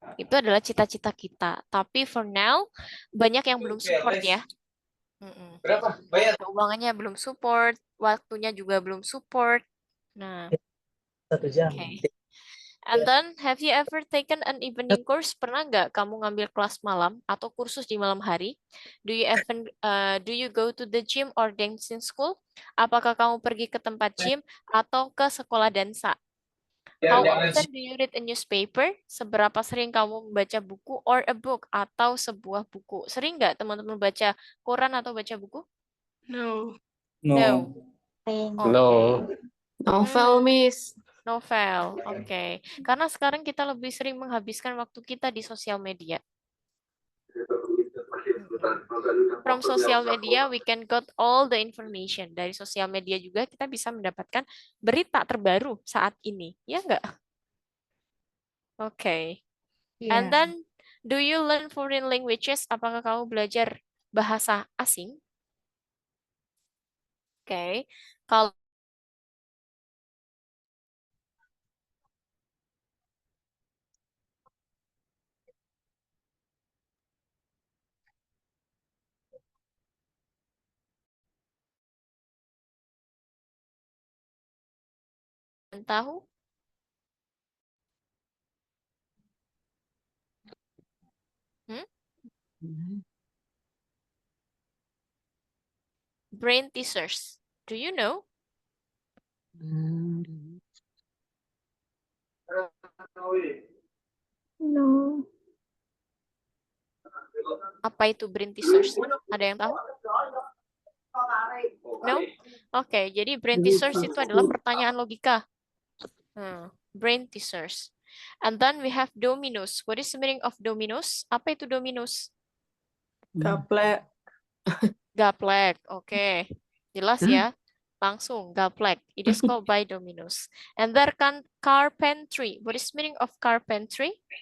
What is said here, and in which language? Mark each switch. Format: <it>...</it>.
<id>Itu adalah cita-cita kita. Tapi</id> <en>for now</en> <id>banyak yang belum support ya. Berapa? Bayar. Keuangannya belum support, waktunya juga belum support. Nah, 1 jam. oke.</id> <en>And then, have you ever taken an evening course?</en> <id>Pernah nggak kamu ngambil kelas malam atau kursus di malam hari?</id> <en>Do you go to the gym or dancing school?</en> <id>Apakah kamu pergi ke tempat gym atau ke sekolah dansa?</id> <en>How often do you read a newspaper?</en> <id>Seberapa sering kamu membaca buku</id> <en>or a book</en> <id>atau sebuah buku? Sering nggak teman-teman baca koran atau baca buku?</id> <en>No. No. No. Novel, Miss. Novel, oke.</en> <id>Karena sekarang kita lebih sering menghabiskan waktu kita di sosial media.</id> <en>From social media, we can got all the information.</en> <id>Dari sosial media juga kita bisa mendapatkan berita terbaru saat ini. Ya nggak?</id> <en>Okay. And then, do you learn foreign languages?</en> <id>Apakah kamu belajar bahasa asing?</id> <en>Okay.</en> <id>Kalau tahu, brain teasers.</id> <en>Do you know? No.</en> <id>Apa itu brain teasers? Ada yang tahu?</id> <en>No?</en> <id>Oke, jadi brain teasers itu adalah pertanyaan logika.</id> <en>Brain teasers. And then we have dominos. What is the meaning of dominos?</en> <id>Apa itu dominos? Gaplek. Gaplek. Oke. Jelas ya? Langsung gaplek.</id> <en>It is called by dominos. And there can carpentry. What is the meaning of carpentry?</en>